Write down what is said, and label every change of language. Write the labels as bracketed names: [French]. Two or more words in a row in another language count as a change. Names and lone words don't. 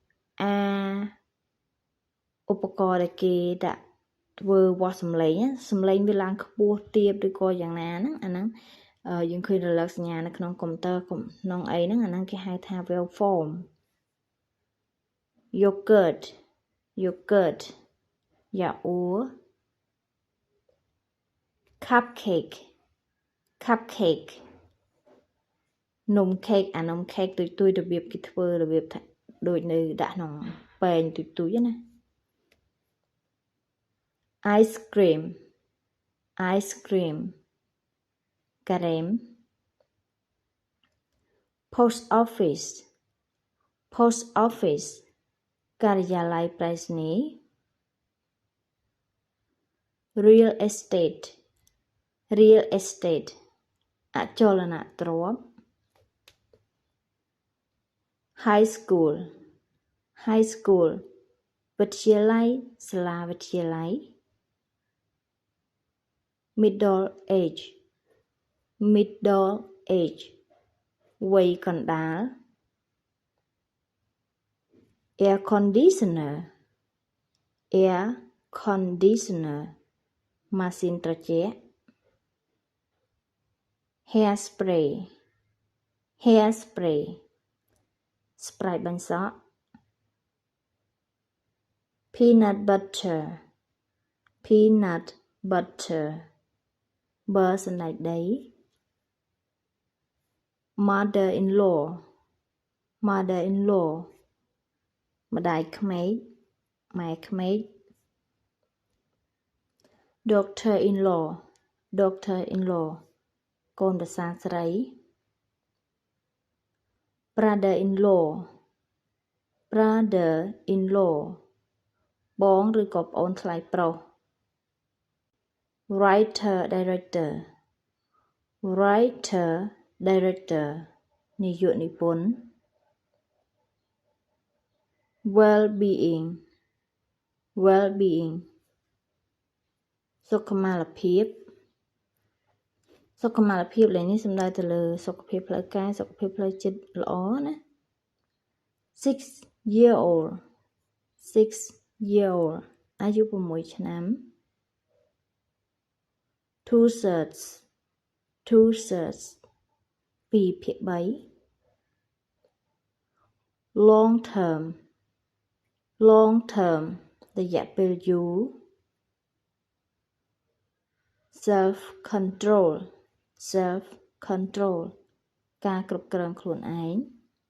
[Khmer] ឧបករណ៍ដែលគេដាក់ធ្វើវាស់សំឡេងវាឡើងខ្ពស់ទាបឬក៏យ៉ាងណាហ្នឹងអាហ្នឹងយើងឃើញរលកសញ្ញានៅក្នុងកុំព្យូទ័រក្នុងអីហ្នឹងអាហ្នឹងគេហៅថា waveform [English] yogurt yogurt [Khmer] យ៉ាអ៊ូ [English] cupcake cupcake [Khmer] នំខេកអានំខេកទុយរបៀបគេធ្វើរបៀបថាដូចនៅដាក់ក្នុងពែងទុយណា [English] ice cream ice cream ការ៉េម post office post office [Khmer] ការិយាល័យប្រៃសណីយ៍ [English] real estate real estate អចលនទ្រព្យ high school high school [Khmer] វិទ្យាល័យសាលាវិទ្យាល័យ [English] middle age middle age [Khmer] វ័យកណ្ដាល [English] air conditioner air conditioner [Khmer] ម៉ាស៊ីនត្រជាក់ [English] hairspray hairspray Sprite [Khmer] បាញ់សក់ [English] peanut butter peanut butter [Khmer] ប៊ឺសណ្តែកដី [English] mother-in-law mother-in-law [Khmer] ម្ដាយក្មេកម៉ែក្មេក [English] doctor-in-law doctor-in-law [Khmer] កូនប្រសារស្រី [English] brother-in-law brother-in-law [Khmer] បងឬក៏ប្អូនថ្លៃប្រុស [English] writer director writer director [Khmer] នាយកនិពន្ធ [English] well-being well-being [Khmer] សុខុមាលភាពសុខុមាលភាពលេខនេះសំដៅទៅលើសុខភាពផ្លូវកាយសុខភាពផ្លូវចិត្តល្អណា [English] 6 year old [Khmer] អាយុ6ឆ្នាំ [English] two thirds 2/3 long term [Khmer] រយៈពេលយូរ [English] self control [Khmer] ការគ្រប់គ្រងខ្លួនឯង